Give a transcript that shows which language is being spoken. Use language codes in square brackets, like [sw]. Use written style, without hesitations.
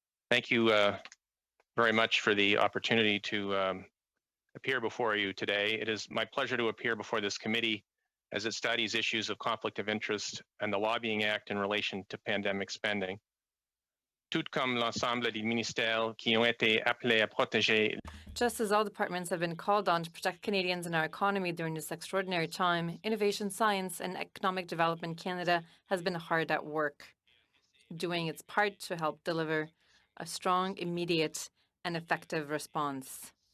[en] Thank you very much for the opportunity to appear before you today. It is my pleasure to appear before this committee as it studies issues of conflict of interest and the Lobbying Act in relation to pandemic spending. [fr] Tout comme l'ensemble des ministères qui ont été appelés à protéger. [en] Just as all departments have been called on to protect Canadians and our economy during this extraordinary time, Innovation, Science and Economic Development Canada has been hard at work, doing its part to help deliver a strong, immediate and effective response.